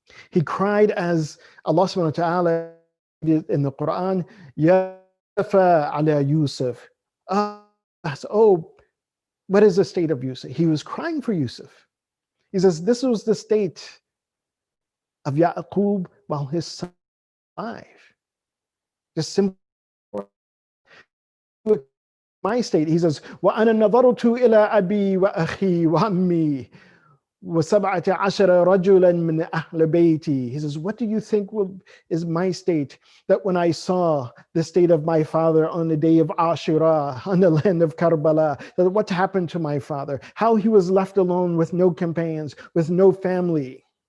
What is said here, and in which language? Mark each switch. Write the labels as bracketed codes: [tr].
[en] He cried as Allah subhanahu wa ta'ala in the Quran, Ya ala Yusuf. Oh, what is the state of Yusuf? He was crying for Yusuf. He says, this was the state of Yaqub while his son was alive. Just simply my state. He says, [ar] وَأَنَا نَظَرْتُ إِلَىٰ أَبِي وَأَخِي وَعَمِّي وَسَبْعَةَ عَشَرَ رَجُلًا مِنْ أَهْلِ بَيْتِي. [en] He says, what do you think is my state? That when I saw the state of my father on the day of Ashura, on the land of Karbala, that what happened to my father? How he was left alone with no companions, with no family.